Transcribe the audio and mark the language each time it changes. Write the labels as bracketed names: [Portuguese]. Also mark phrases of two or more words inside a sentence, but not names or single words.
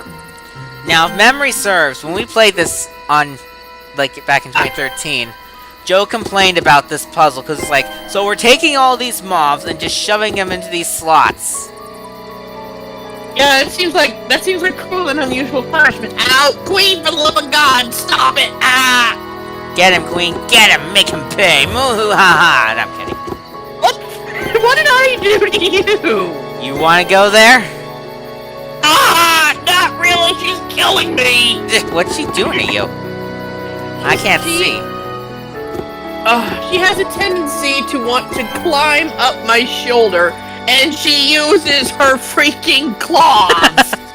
[English] now, if memory serves, when we played this on, like, back in 2013, Joe complained about this puzzle because it's like, so we're taking all these mobs and just shoving them into these slots. Yeah, that seems like cruel and unusual punishment. Ow, Queen, for the love of God, stop it! Ah! Get him, Queen, get him, make him pay. Moo ha ha. No, I'm kidding. What did I do to you? You want to go there? Ah, not really. She's killing me. What's she doing to you? I can't see. She has a tendency to want to climb up my shoulder, and she uses her freaking claws.